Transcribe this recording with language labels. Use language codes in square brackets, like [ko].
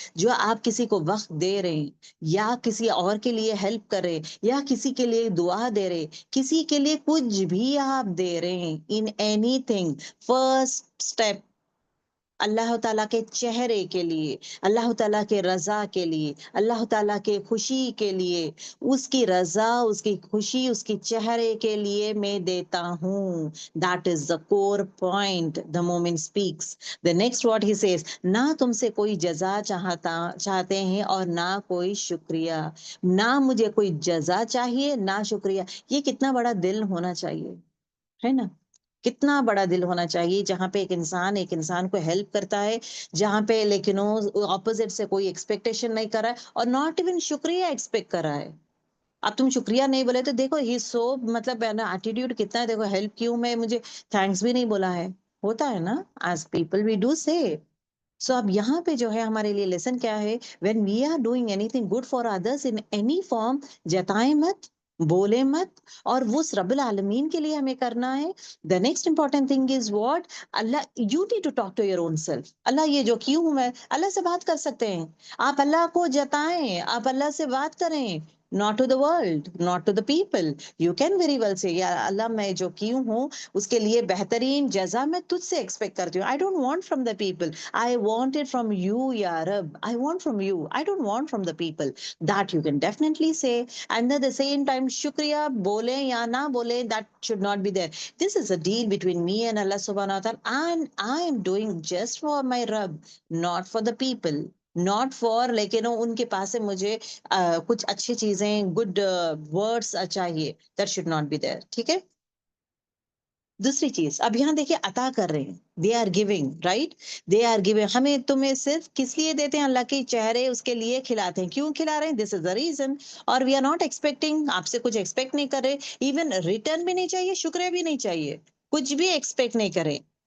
[ur] جو آپ کسی کو وقت دے رہے ہیں, یا کسی اور کے لیے ہیلپ کر رہے, یا کسی کے لیے دعا دے رہے, کسی کے لیے کچھ بھی آپ دے رہے ہیں, [en] in anything, first step [ur] اللہ تعالیٰ کے چہرے کے لیے, اللہ تعالیٰ کے رضا کے لیے, اللہ تعالیٰ کے خوشی کے لیے, اس کی رضا, اس کی خوشی, اس کی چہرے کے لیے میں دیتا ہوں. [en] That is the core point the moment speaks. The next what he says, [ur] نہ تم سے کوئی جزا چاہتے ہیں اور نہ کوئی شکریہ, نہ مجھے کوئی جزا چاہیے نہ شکریہ. یہ کتنا بڑا دل ہونا چاہیے, ہے نا, کتنا بڑا دل ہونا چاہیے, جہاں پہ ایک انسان کو ہیلپ کرتا ہے, جہاں پہ لیکن وہ اپوزٹ سے کوئی ایکسپیکٹیشن نہیں کر رہا ہے, اور [en] not even [ur] شکریہ ایکسپیکٹ کر رہا ہے. اب تم شکریہ نہیں بولے تو دیکھو ہی سو, مطلب ایٹیٹیوڈ کتنا ہے, دیکھو ہیلپ کیوں, میں مجھے تھینکس بھی نہیں بولا ہے, ہوتا ہے نا, [en] As people we do say. [ur] سو اب یہاں پہ جو ہے ہمارے لیے لیسن کیا ہے, [en] when we are doing anything good for others in any form, [ur] جتائیں مت, بولے مت, اور وہ رب العالمین کے لیے ہمیں کرنا ہے. [en] The next important thing is what, Allah, you need to talk to your own self. [ur] اللہ یہ جو کیوں ہوں, میں اللہ سے بات کر سکتے ہیں, آپ اللہ کو جتائیں, آپ اللہ سے بات کریں, [en] not to the world, not to the people. You can very well say, [ur] یا اللہ میں جو کیوں ہوں اس کے لیے بہترین جزا میں تجھ سے ایکسپیکٹ کرتی ہوں. [en] I don't want from the people, I want it from you یا رب, I want from you, I don't want from the people. That you can definitely say. And at the same time [ur] شکریہ بولیں یا نہ بولیں, [en] that should not be there. This is a deal between me and Allah subhanahu wa ta'ala, and I am doing just for my Rabb, not for the people, not for [ur] لیکن ان کے پاس سے مجھے کچھ اچھی چیزیں, گڈ ورڈس چاہیے, [en] that should not be there. [ur] ٹھیک ہے. دوسری چیز اب یہاں دیکھیے عطا کر رہے ہیں, [en] they are giving, right, they are giving, [ur] ہمیں تمہیں صرف کس لیے دیتے ہیں, اللہ کے چہرے اس کے لیے کھلاتے ہیں, کیوں کھلا رہے ہیں, [en] this is the reason, [ur] اور [en] we are not expecting, [ur] آپ سے کچھ ایکسپیکٹ نہیں کر رہے, ایون ریٹرن بھی نہیں چاہیے, شکریہ بھی نہیں چاہیے, کچھ بھی ایکسپیکٹ نہیں کریں.